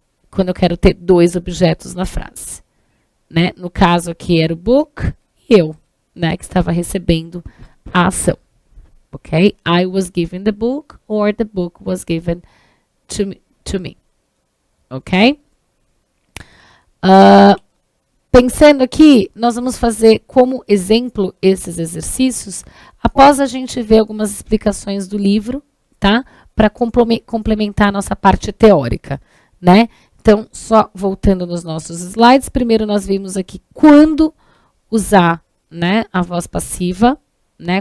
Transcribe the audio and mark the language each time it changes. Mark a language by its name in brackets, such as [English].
[Portuguese] Quando eu quero ter dois objetos na frase, né, no caso aqui era o book e eu, né, que estava recebendo a ação, ok? [English] I was given the book or the book was given to me, ok? [Portuguese] Pensando aqui, nós vamos fazer como exemplo esses exercícios após a gente ver algumas explicações do livro, tá? Para complementar a nossa parte teórica, né? Então, só voltando nos nossos slides, primeiro nós vimos aqui quando usar, né, a voz passiva, né?